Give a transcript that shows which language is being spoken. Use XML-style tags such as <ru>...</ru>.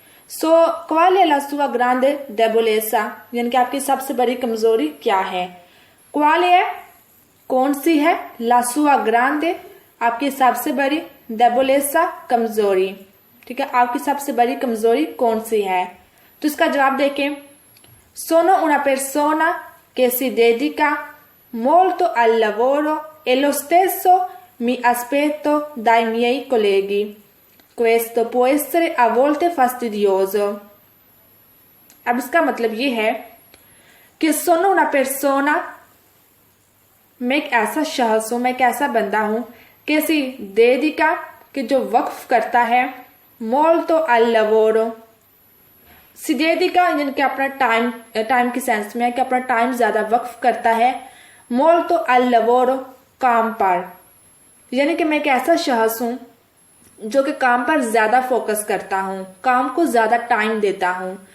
<hi>सो</hi> <it>qual è la sua grande debolezza,</it> <hi>यानी कि आपकी सबसे बड़ी कमजोरी क्या है। qual è कौन सी है,</hi> <it>la sua grande</it> <hi>आपकी सबसे बड़ी, debolezza कमजोरी, ठीक है, आपकी सबसे बड़ी कमजोरी कौन सी है। तो इसका जवाब देखें,</hi> <it>sono una persona che si dedica molto al lavoro e lo stesso mi aspetto dai miei colleghi. Questo può essere a volte fastidioso.</it> <hi>अब इसका मतलब ये है कि sono una persona, मैं एक ऐसा शख्स हूं, मैं एक ऐसा बंदा हूं कि si dedica कि जो वक्फ करता है,</hi> <it>molto al lavoro,</it> <hi>si dedica यानी कि अपना टाइम के सेंस में है कि अपना टाइम ज्यादा वक्फ करता है, molto al lavoro काम पर, यानी कि मैं एक ऐसा शख्स हूं जो कि काम पर ज्यादा फोकस करता हूं, काम को ज्यादा टाइम देता हूं।</hi>